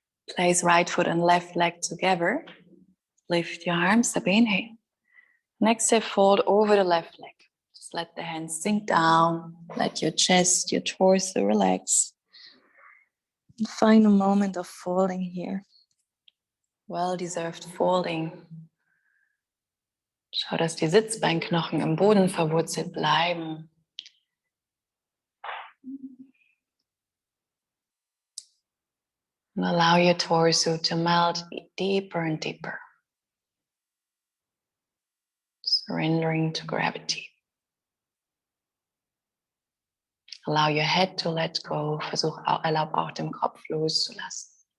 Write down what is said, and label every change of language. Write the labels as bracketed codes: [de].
[en] Place right foot and left leg together. Lift your arms up, inhale. Next exhale, fold over the left leg. Just let the hands sink down. Let your chest, your torso relax. And find a moment of folding here. Well-deserved folding. [de] Schau, dass die Sitzbeinknochen im Boden verwurzelt bleiben. [en] And allow your torso to melt deeper and deeper. Surrendering to gravity. Allow your head to let go. [de] Erlaub auch dem Kopf loszulassen.